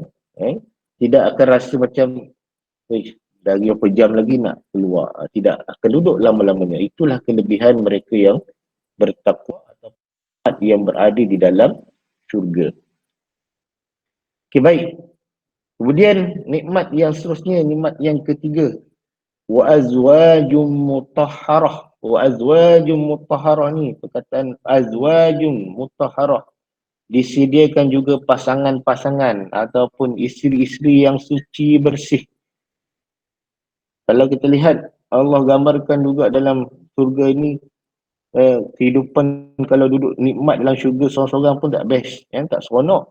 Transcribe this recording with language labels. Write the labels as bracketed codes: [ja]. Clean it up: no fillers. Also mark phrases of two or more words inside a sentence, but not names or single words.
[ms] Tidak akan rasa macam dari berapa jam lagi nak keluar. Tidak akan duduk lama-lamanya. Itulah kelebihan mereka yang bertakwa atau yang berada di dalam syurga. Okey, baik. Kemudian nikmat yang seterusnya, nikmat yang ketiga, [ar] وأزواج مطهرة. وأزواج مطهرة [ms] ni perkataan [ar] أزواج مطهرة, [ms] disediakan juga pasangan-pasangan ataupun isteri-isteri yang suci bersih. Kalau kita lihat Allah gambarkan juga dalam surga ini, kehidupan kalau duduk nikmat dalam syurga seorang-seorang pun tak best, tak seronok.